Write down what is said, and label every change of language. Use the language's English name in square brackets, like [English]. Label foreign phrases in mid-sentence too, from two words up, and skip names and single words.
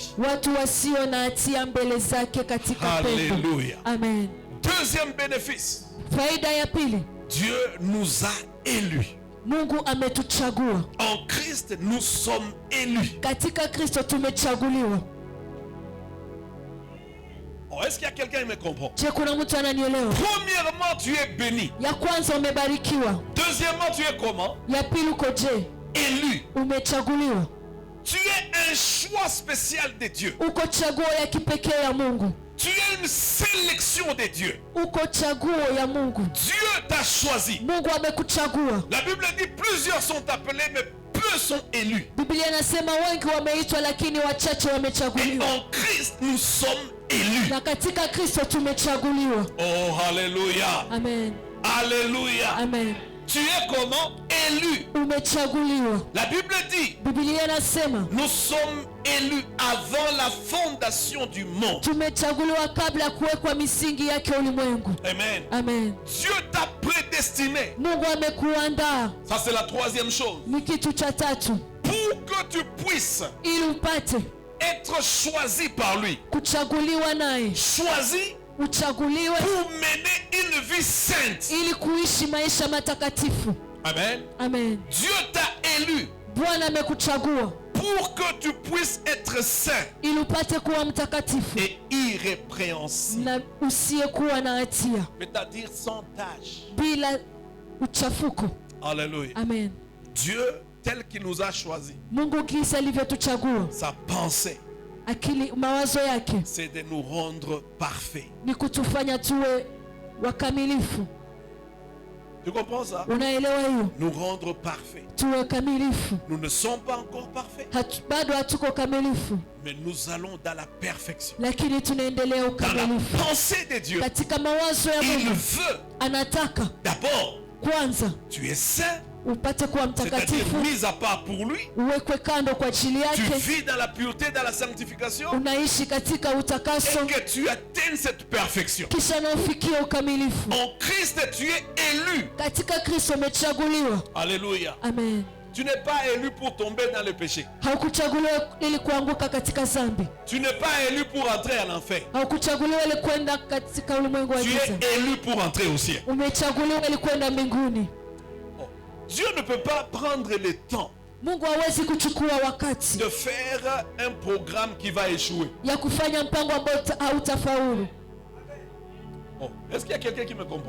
[Swahili] watu wasio na hatia mbele zake katika pendo. [French] Alléluia. Amen. Deuxième bénéfice, [Swahili] Faida ya pili, [French] Dieu nous a élus. [Swahili] Mungu ametuchagua. [French] En Christ, nous sommes élus. [Swahili] Katika Kristo tumechaguliwa. [French] Oh, est-ce qu'il y a quelqu'un qui me comprend? [Swahili] Je, kuna mtu ananielewa? [French] Premièrement, tu es béni. [Swahili] Ya kwanza umebarikiwa. [French] Deuxièmement, tu es comment? [Swahili] Ya pili uko je? [French] Élu. [Swahili] Umechaguliwa. [French] Tu es un choix spécial de Dieu. [Swahili] Uko chaguo ya kipekee ya Mungu. [French] Tu es une sélection de Dieu. [Swahili] Uko chaguo ya Mungu. [French] Dieu t'a choisi. [Swahili] Mungu amekuchagua. [French] La Bible dit plusieurs sont appelés, mais peu sont élus. [Swahili] Biblia inasema wengi wameitwa lakini wachache [French] Et [Swahili] wamechaguliwa. [French] en Christ, nous sommes élus. [Swahili] Na katika Kristo tumechaguliwa. [French] Oh, alléluia. Amen. Alléluia. Amen. Tu es comment? Élu. [Swahili] Umechaguliwa. [French] La Bible dit, [Swahili] Biblia inasema [French] nous sommes élus avant la fondation du monde. [Swahili] tumechaguliwa kabla ya kuwekwa misingi yake ulimwengu. Amen. Amen. [French] Dieu t'a prédestiné. [Swahili] Mungu amekuandaa. [French] Ça, c'est la troisième chose. [Swahili] Ni kitu cha tatu, [French] Pour que tu puisses [Swahili] ili upate [French] être choisi par lui. [Swahili] kuchaguliwa naye. [French] Choisi [Swahili] Uchaguliwe [French] pour mener une vie sainte. [Swahili] ili kuishi maisha matakatifu. Amen. Amen. [French] Dieu t'a élu [Swahili] Bwana amekuchagua [French] pour que tu puisses être saint [Swahili] ili upate kuwa mtakatifu [French] et irrépréhensible. [Swahili] na usiyekuwa na hatia, [French] C'est-à-dire sans tâche. [Swahili] bila uchafuko. Alléluia. Amen. [French] Dieu, tel qu'il nous a choisis, [Swahili] Mungu jinsi alivyotuchagua, [French] sa pensée, [Swahili] akili, mawazo yake [French] c'est de nous rendre parfaits. [Swahili] ni kutufanya tuwe wakamilifu. [French] Tu comprends ça? [Swahili] Unaelewa hiyo? [French] Nous rendre parfaits. [Swahili] Tuwe kamilifu. [French] Nous ne sommes pas encore parfaits, [Swahili] Bado hatuko kamilifu, [French] mais nous allons dans la perfection. [Swahili] lakini tunaendelea [French] Dans la [Swahili] ukamilifu. [French] pensée de Dieu, [Swahili] Katika mawazo ya [French] il [Swahili] Mungu [French] veut [Swahili] anataka [French] d'abord, [Swahili] kwanza [French] tu es saint, [Swahili] upate kuwa [French] c'est-à-dire [Swahili] mtakatifu, [French] mis à part pour lui. [Swahili] uwekwe kando kwa ajili [French] Tu [Swahili] yake, [French] vis dans la pureté, dans la sanctification, [Swahili] unaishi katika utakaso, [French] et que tu atteignes cette perfection. [Swahili] kisha na ufikie ukamilifu. [French] En Christ, tu es élu. [Swahili] Katika Kristo umechaguliwa. Alléluia. Amen. [French] Tu n'es pas élu pour tomber dans le péché. [Swahili] Haukuchaguliwa ili kuanguka katika dhambi. [French] Tu n'es pas élu pour entrer en enfer. [Swahili] Haukuchaguliwa ili kwenda katika ulimwengu wa [French] Tu [Swahili] giza. [French] es élu pour entrer au ciel. [Swahili] Umechaguliwa ili kwenda mbinguni. Oh. [French] Dieu ne peut pas prendre le temps [Swahili] Mungu hawezi kuchukua wakati [French] de faire un programme qui va échouer. [Swahili] ya kufanya mpango ambao hautafaulu. Oh. [French] Est-ce qu'il y a quelqu'un qui me comprend?